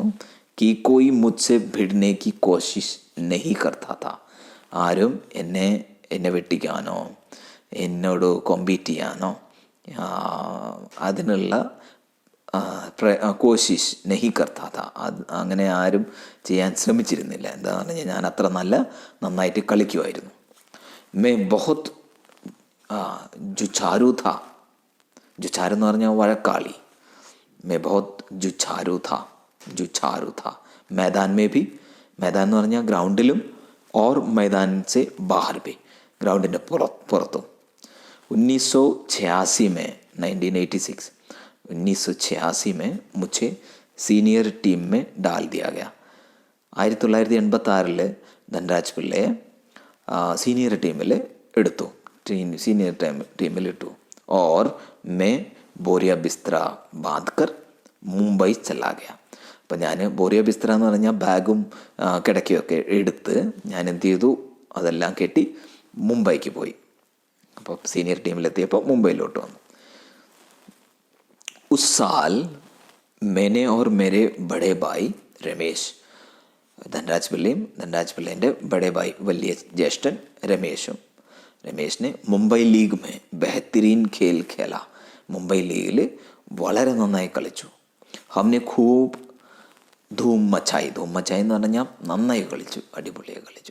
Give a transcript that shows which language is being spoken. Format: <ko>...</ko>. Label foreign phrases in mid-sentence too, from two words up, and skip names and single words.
<hi>कि कोई मुझसे भिड़ने की कोशिश नहीं करता था,</hi> <ml>ആരും എന്നെ വെട്ടിക്കാനോ എന്നോട് കോമ്പീറ്റ് ചെയ്യാനോ അതിനുള്ള</ml> <hi>कोशिश नहीं करता था,</hi> <ml>അങ്ങനെ ആരും ചെയ്യാൻ ശ്രമിച്ചിരുന്നില്ല. എന്താണെന്ന് പറഞ്ഞാൽ ഞാൻ അത്ര നന്നായിട്ട് കളിക്കുമായിരുന്നു.</ml> <hi>मैं बहुत जुझारू था,</hi> <ml>ജുച്ചാരു എന്ന് പറഞ്ഞാൽ വഴക്കാളി.</ml> <hi>मैं बहुत जुझारू था. मैदान में भी, मैदान</hi> <ml>എന്ന് പറഞ്ഞാൽ ഗ്രൗണ്ടിലും,</ml> <hi>और मैदान से बाहर भी,</hi> <ml>ഗ്രൗണ്ടിൻ്റെ പുറത്തും.</ml> <hi>1986 में 1986 में मुझे सीनियर टीम में डाल दिया गया.</hi> <ml>1986 ധൻരാജ് പിള്ളയെ സീനിയർ ടീമിൽ എടുത്തു, സീനിയർ ടീമിൽ ഇട്ടു.</ml> <hi>और मैं बोरिया बिस्तरा बांधकर मुंबई चला गया.</hi> <ml>അപ്പം ഞാൻ</ml> <hi>बोरिया बिस्तरा</hi> <ml>എന്ന് പറഞ്ഞാൽ ബാഗും കിടക്കയൊക്കെ എടുത്ത് ഞാൻ എന്ത് ചെയ്തു, അതെല്ലാം കെട്ടി മുംബൈക്ക് പോയി. അപ്പോൾ സീനിയർ ടീമിലെത്തിയപ്പോൾ മുംബൈയിലോട്ട് വന്നു.</ml> <hi>उस साल मैंने और मेरे बड़े भाई रमेश,</hi> <ml>ധൻരാജ് പിള്ളേൻ്റെ</ml> <hi>बड़े भाई</hi> <ml>വലിയ ജ്യേഷ്ഠൻ രമേശിനെ</ml> <hi>मुंबई लीग में बेहतरीन खेल खेला,</hi> <ml>മുംബൈ ലീഗിൽ വളരെ നന്നായി കളിച്ചു.</ml> <hi>हमने खूब धूम मचाई</hi> <ml>എന്ന് പറഞ്ഞാൽ നന്നായി കളിച്ചു, അടിപൊളിയായി കളിച്ചു.</ml>